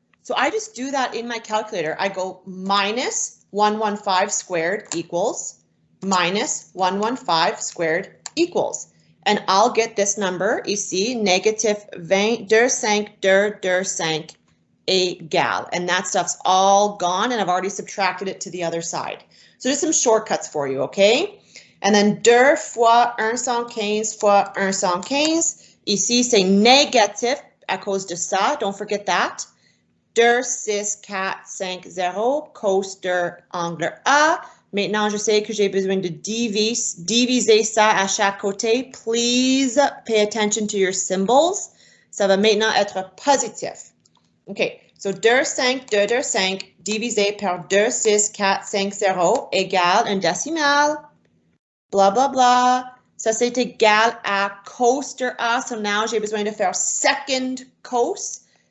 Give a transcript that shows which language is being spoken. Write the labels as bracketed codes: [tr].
[en] So I just do that in my calculator. I go minus 115 squared equals minus 115 squared equals. And I'll get this number ici, negative 22,5 égale. And that stuff's all gone, and I've already subtracted it to the other side. So just some shortcuts for you, okay? And then 2 fois 115 fois 115. [fr] Ici, c'est négatif à cause de ça. [en] Don't forget that. [fr] 2, 6, 4, 5, 0. Cos de angle A. Maintenant, je sais que j'ai besoin de diviser ça à chaque côté. [en] Please pay attention to your symbols. [fr] Ça va maintenant être positif. OK, so 2, 5, 2, 2, 5 divisé par 2, 6, 4, 5, 0 égale un décimal. Blah, blah, blah. Ça, c'est égal à cos de A. So now, j'ai besoin de faire second cos.